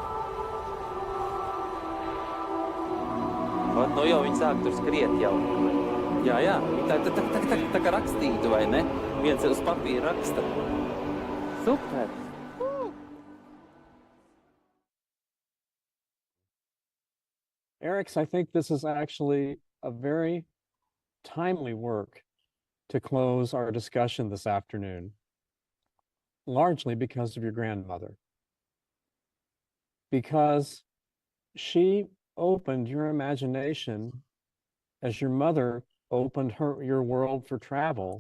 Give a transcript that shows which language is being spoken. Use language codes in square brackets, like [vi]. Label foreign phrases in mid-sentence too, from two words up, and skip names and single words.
[lv] Nu jau viņi sāk tur skriet jau. Jā. Tā kā rakstītu, vai ne? Viens uz papīra raksta. Super! Ēriks, [en] I think this is actually a very timely work to close our discussion this afternoon, largely because of your grandmother. Because she opened your imagination as your mother opened your world for travel.